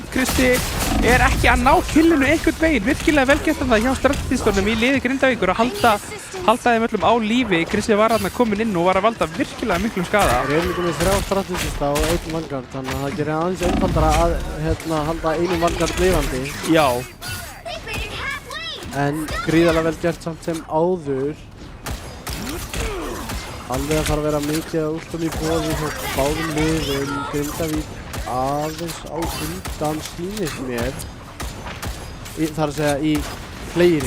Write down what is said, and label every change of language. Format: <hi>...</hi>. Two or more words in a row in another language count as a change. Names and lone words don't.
<is>Kristi er ekki að ná killinu einhvern veginn, virkilega vel gert það hjá strategistornum í liði Grindavíkur að halda þeim öllum á lífi. Kristi var hérna kominn inn og var að valda virkilega miklum skada. Þeir eru líka með 3 strategista og 1 Vanguard, þannig að það gerir aðeins einfaldara að halda einum Vanguard lifandi. Já,</is> <en>they made it halfway.</en> <is>En gríðarlega vel gert samt sem áður. Alveg að fara að vera mikið að últum í boði hjá báðum liðum. Grindavík aðeins á undan sýnist mér. Þar að segja í fleiri.</is>